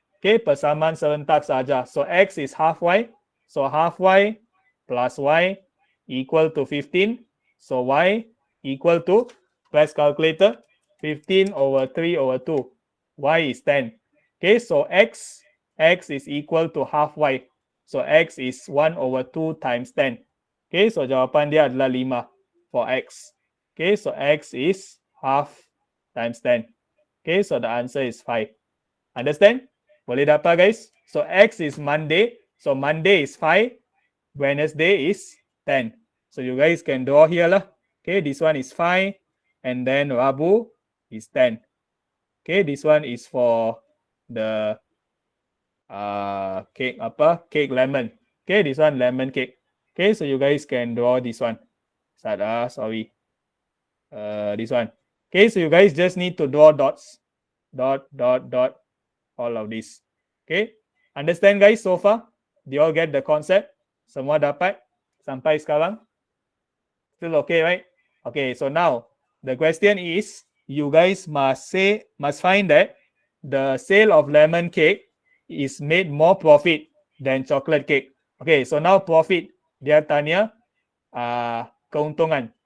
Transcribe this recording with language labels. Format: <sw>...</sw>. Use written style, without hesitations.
<en>Okay,</en> <ms>persamaan serentak saja.</ms> <en>So x is half y. So half y plus y equal to 15. So y equal to, press calculator, 15 over 3 over 2. Y is 10. Okay, so x is equal to half y. So x is 1 over 2 times 10.</en> <ms>Okay, so jawapan dia adalah 5 for x.</ms> <en>Okay, so x is half times 10. Okay, so the answer is 5. Understand?</en> <ms>Boleh dapat guys?</ms> <en>So x is Monday. So Monday is 5. Wednesday is 10. So you guys can draw here lah. Okay, this one is 5. And then Rabu is 10. Okay, this one is for the cake cake lemon. Okay, this one lemon cake. Okay, so you guys can draw this one. Sorry. This one. Okay, so you guys just need to draw dots. Dot, all of this. Okay, understand guys so far? Do you all get the concept?</en> <ms>Semua dapat sampai sekarang?</ms> <en>Still okay, right? Okay, so now the question is, you guys must find that the sale of lemon cake is made more profit than chocolate cake. Okay, so now profit,</en> <ms>dia tanya keuntungan.</ms>